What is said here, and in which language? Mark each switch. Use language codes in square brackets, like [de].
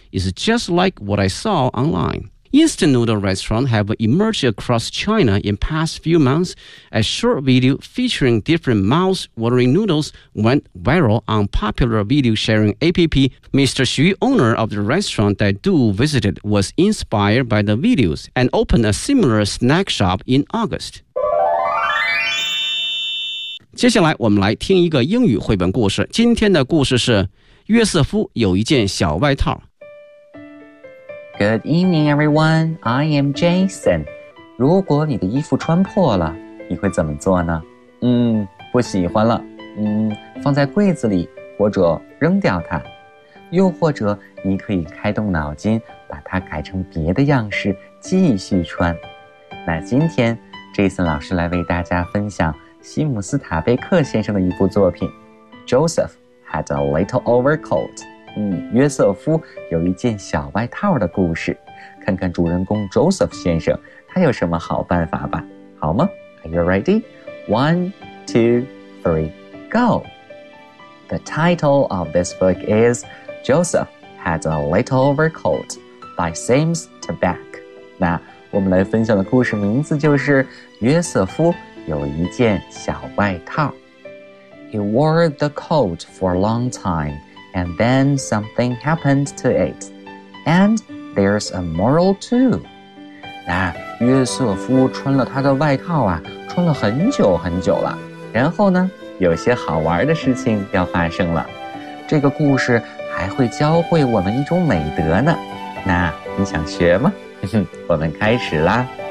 [en] It's just like what I saw online. Instant noodle restaurants have emerged across China in past few months as short video featuring different mouth-watering noodles went viral on popular video-sharing app. Mr. Xu, owner of the restaurant that Du visited, was inspired by the videos and opened a similar snack shop in August. [zh] 接下来我们来听一个英语绘本故事。今天的故事是约瑟夫有一件小外套。 [en] Good evening, everyone. I am Jason. [zh] 如果你的衣服穿破了，你会怎么做呢？不喜欢了。放在柜子里，或者扔掉它。又或者，你可以开动脑筋，把它改成别的样式，继续穿。那今天，Jason老师来为大家分享西姆斯塔贝克先生的一部作品。 [en] Joseph had a little overcoat. [zh] 约瑟夫有一件小外套的故事，看看主人公 Joseph 先生他有什么好办法吧，好吗？ [en] Are you ready? 1, 2, 3, go! The title of this book is Joseph Had a Little Overcoat by Sims Tabak. [zh] 那我们来分享的故事名字就是约瑟夫有一件小外套。 [en] He wore the coat for a long timeAnd then something happened to it. And there's a moral too. [zh] 那约瑟夫穿了他的外套啊，穿了很久很久了。然后呢，有些好玩的事情要发生了。这个故事还会教会我们一种美德呢。那你想学吗？我们开始啦。